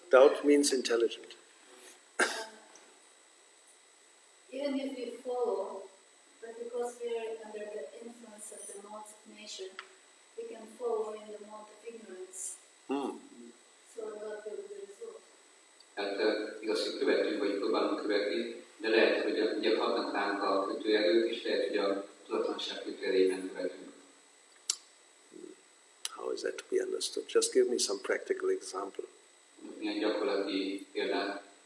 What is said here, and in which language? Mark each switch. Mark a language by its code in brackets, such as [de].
[en] Doubt means intelligent. Even if we follow, but because we are under the influence of the modes of nature, we can follow in the mode of ignorance. So what will be the result? [hu] Tehát igaz, hogy követünk, vagy próbálunk követni, de lehet, hogy ugye hatnak ránk a kötőerők, és lehet, hogy a tudatlanság kötőerejében követünk. [en] How is that to be understood? Just give me some practical example. [hu] Milyen gyakorlati példát?